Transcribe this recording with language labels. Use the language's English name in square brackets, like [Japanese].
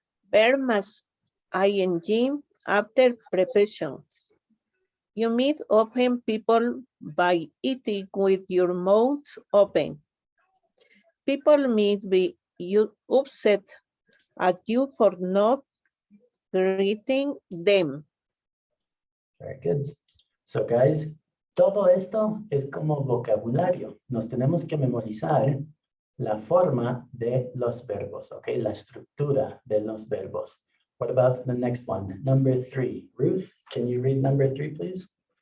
[English] Verb más ing after prepositions. You meet open people by eating with your mouth open. People may be upset at you for not greeting them. Very good. So guys, [Spanish] todo esto es como vocabulario. Nos tenemos que memorizar la forma de los verbos, ¿ok? La estructura de los verbos. [English] What about the next one? Number 3. Ruth, can you read number 3, please?